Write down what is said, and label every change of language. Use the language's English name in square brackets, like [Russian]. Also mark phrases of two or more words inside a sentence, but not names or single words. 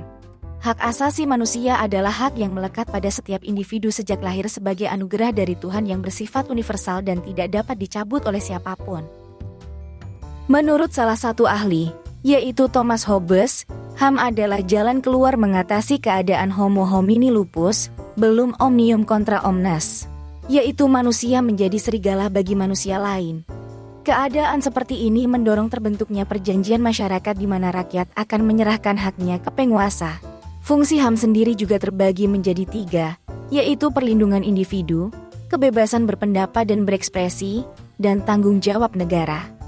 [Indonesian] Hak asasi manusia adalah hak yang melekat pada setiap individu sejak lahir sebagai anugerah dari Tuhan yang bersifat universal dan tidak dapat dicabut oleh siapapun. Menurut salah satu ahli, yaitu Thomas Hobbes, HAM adalah jalan keluar mengatasi keadaan [Latin] homo homini lupus, belum omnium contra omnes, [Indonesian] yaitu manusia menjadi serigala bagi manusia lain. Keadaan seperti ini mendorong terbentuknya perjanjian masyarakat di mana rakyat akan menyerahkan haknya ke penguasa. Fungsi HAM sendiri juga terbagi menjadi tiga, yaitu perlindungan individu, kebebasan berpendapat dan berekspresi, dan tanggung jawab negara.